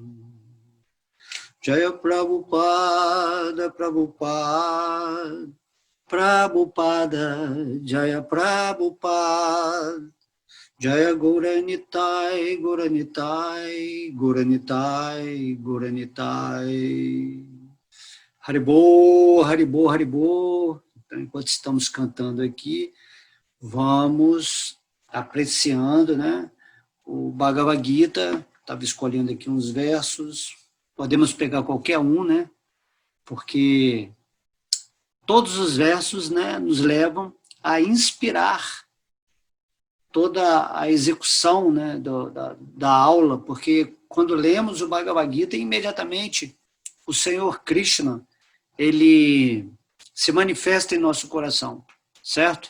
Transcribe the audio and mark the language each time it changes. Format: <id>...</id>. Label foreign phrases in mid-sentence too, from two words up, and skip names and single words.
<sa>Jaya Prabhupada, Prabhupada, Prabhupada, Jaya Prabhupada, Jaya Gauranitai, Gauranitai, Gauranitai, Gauranitai. Haribô, Haribô, Haribô.</sa> <pt>Então, enquanto estamos cantando aqui, vamos apreciando, né, o Bhagavad Gita. Estava escolhendo aqui uns versos. Podemos pegar qualquer um, né, porque todos os versos, né, nos levam a inspirar toda a execução, né, da aula, porque quando lemos o Bhagavad Gita, imediatamente o Senhor Krishna, ele se manifesta em nosso coração, certo?</pt>